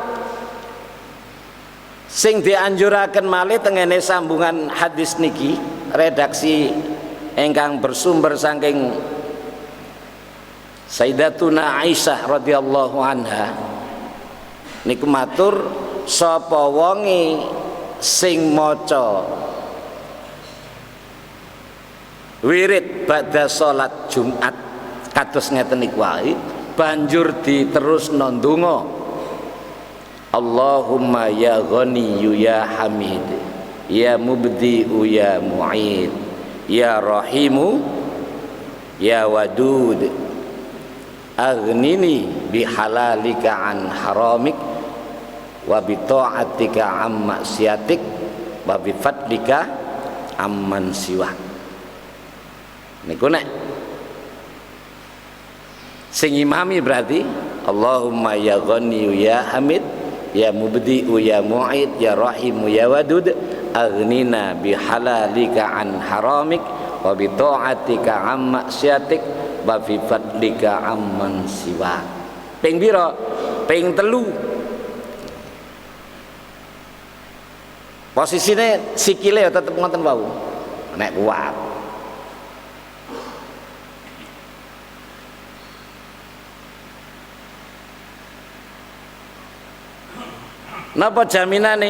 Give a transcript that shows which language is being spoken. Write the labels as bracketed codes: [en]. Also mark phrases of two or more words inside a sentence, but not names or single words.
[jv] Sing dianjuraken malih tengene sambungan hadis niki, redaksi ingkang bersumber saking Sayyidatuna Aisyah [ar] رضي الله عنها [jv] niku matur, sapa wonge sing maca wirid badha salat Jumat kados ngeten niku wae banjur diterusno ndonga, [ar] اللهم يا غني يا حميد يا مبدئ يا معيد يا رحيم يا ودود أغنني بحلالك عن حرامك وبطاعتك عن معصيتك وبفضلك عمن سواك. [jv] Niku nek sing imami berarti [ar] اللهم يا غني يا حميد يا مبدئ يا معيد يا رحيم يا ودود أغننا بحلالك عن حرامك وبطاعتك عن معصيتك وفي فضلك عمن سوا. [jv] Ping pira? Ping 3. Posisine sikile ya tetep ngoten wau nek kuat. Napa jaminane?